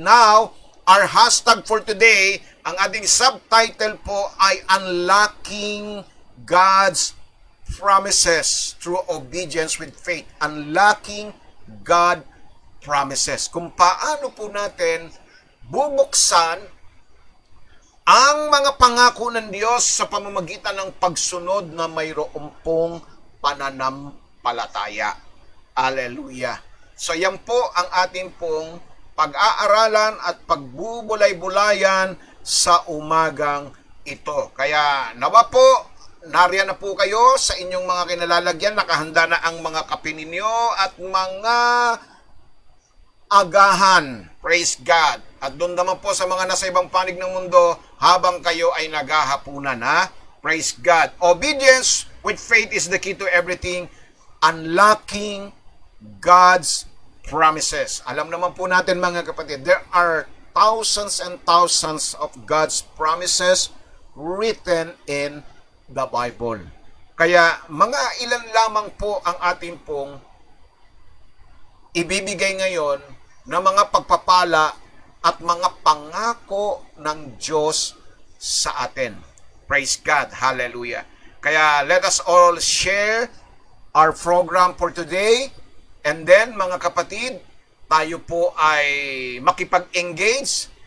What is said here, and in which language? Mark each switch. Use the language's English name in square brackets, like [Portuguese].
[English] Now, our hashtag for today, [Filipino] ang ating subtitle po ay [English] Unlocking God's Promises through Obedience with Faith. Unlocking God promises. [Filipino] Kung paano po natin bubuksan ang mga pangako ng Diyos sa pamamagitan ng pagsunod na mayroong pong pananampalataya. Hallelujah. So yan po ang ating pong pag-aaralan at pagbubulay-bulayan sa umagang ito. Kaya nawa po, nariyan na po kayo sa inyong mga kinalalagyan, nakahanda na ang mga kape ninyo at mga agahan. [English] Praise God. [Filipino] At doon naman po sa mga nasa ibang panig ng mundo habang kayo ay naghahapunan, ha? [English] Praise God. Obedience with faith is the key to everything. Unlocking God's promises. [Filipino] Alam naman po natin mga kapatid, [English] there are thousands and thousands of God's promises written in the Bible. [Filipino] Kaya mga ilan lamang po ang ating pong ibibigay ngayon na mga pagpapala at mga pangako ng Diyos sa atin. [English] Praise God. Hallelujah. Kaya let us all share our program for today. And then, [Filipino] mga kapatid, tayo po ay makipag-engage.